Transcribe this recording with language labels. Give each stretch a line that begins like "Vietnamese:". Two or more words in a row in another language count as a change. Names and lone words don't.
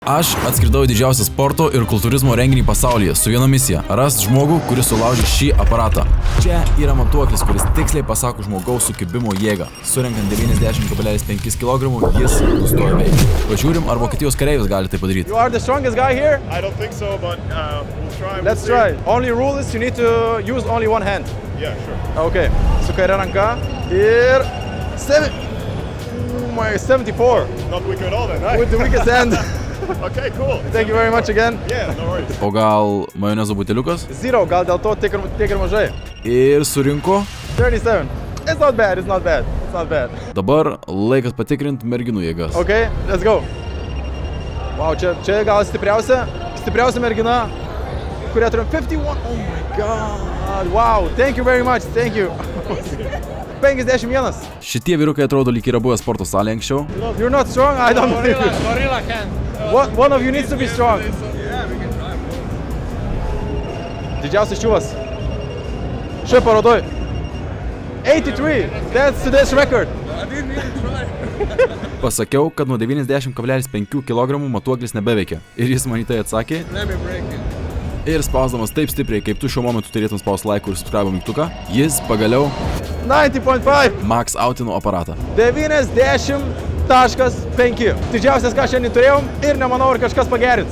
Lithuanian: Aš atskridau į didžiausią sporto ir kultūrizmo renginį pasaulyje su viena misija – rast žmogų, kuris sulaužė šį aparatą. Čia yra matuoklis, kuris tiksliai pasako žmogaus sukibimo jėgą. Surenkant 90,5 kg, jis nustoja veikti. Pažiūrim, ar Vokietijos kareivis gali tai padaryti.
English: You are the strongest guy here? I don't think so, but we'll try. Let's try. Only rule is you need to use only one hand. Yeah, sure.
Lithuanian: Okay. Su kaire ranka. Ir... 74.
English: Not weak at all then, right? With the weakest hand. Okay, cool. Thank you very much again. Yeah, no worries.
Lithuanian: O gal majonezo buteliukas? Zero, gal dėl to tiek ir mažai. Ir surinko. 37.
English: It's not bad, it's not bad. It's not bad.
Lithuanian: Dabar laikas patikrinti merginų jėgas.
English: Okay, let's go.
Lithuanian: Wow, čia gal stipriausia mergina, kurią turim 51.
English: Oh my god. Wow, thank you very much. Thank you. 51.
Lithuanian: Šitie vyrukai atrodo lyg yra buvę sporto salėje anksčiau.
English: You're not strong? I don't believe you. Gorilla can. One of you needs to be strong. Yeah, we can try.
Lithuanian: Didžiausias čiūvas. Šioje parodoj.
English: 83. That's today's record. I didn't even try.
Lithuanian: Pasakiau, kad nuo 90,5 kg matuoklis nebeveikia. Ir jis man į tai atsakė.
English: Let me break it.
Lithuanian: Ir spausdamas taip stipriai, kaip tu šiuo momentu turėtum spausti like ir subscribe mygtuką, jis pagaliau 90.5. max outino aparatą. 90.5. Didžiausias, ką šiandien turėjom ir nemanau, ar kažkas pagerins.